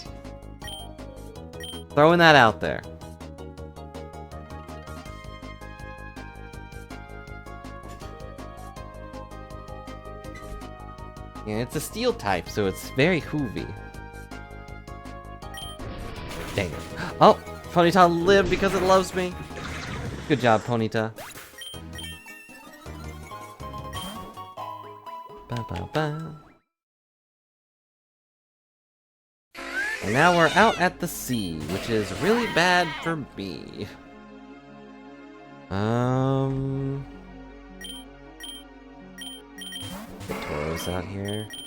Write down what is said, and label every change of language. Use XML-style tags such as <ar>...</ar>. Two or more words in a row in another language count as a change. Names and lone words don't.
<en>Throwing that out there. Yeah, it's a steel type, so it's very hoovy. Dang it. Oh! Ponyta lived because it loves me. Good job, Ponyta. Ba ba ba. And now we're out at the sea, which is really bad for me. The Tauros out here.</en>